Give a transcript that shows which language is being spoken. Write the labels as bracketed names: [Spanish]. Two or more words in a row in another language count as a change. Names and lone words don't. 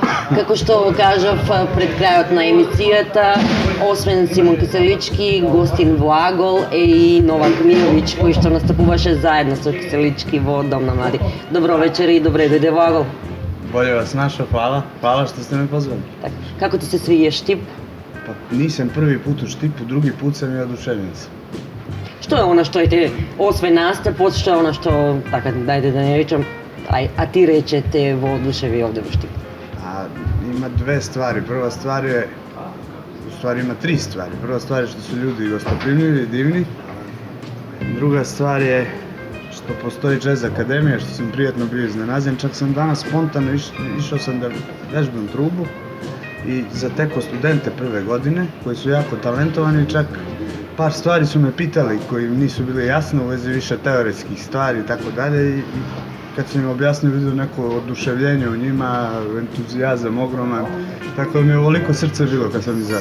[Macedonian] Како што кажав пред крајот на емисијата, освен Симон Киселички, гостин во Агол е и Новак Миновиќ, кој што настапуваше заедно со Киселички во Дом на млади. Добро вечер и добре дојде во Агол. [Serbian] Bolje vas našao, hvala. Hvala što ste me pozvali. [Macedonian] Так, како ти се свиѓа Штип? [Serbian] Pa nisam prvi put u Štipu, drugi put sam i oduševljen sam. [Macedonian] Што е она што те, освен настапот, што е она што, така, дајде да не речам, а ти речете во одушеви овде во Штип? [Serbian] A ima dve stvari. Prva stvar je, u stvari ima tri stvari. Prva stvar je što su ljudi gostoprimljivi i divni. Druga stvar je što postoji jazz akademija, što sam prijatno bio iznenađen. Čak sam danas spontano išao sam da vežbam trubu i zatekao studente prve godine koji su jako talentovani, čak par stvari su me pitali koji nisu bile jasne u vezi više teoretskih stvari i tako dalje i kad sam im objasnio vidio neko oduševljenje u njima, entuzijazam ogroman, tako da mi je ovoliko srce bilo kad sam izašao.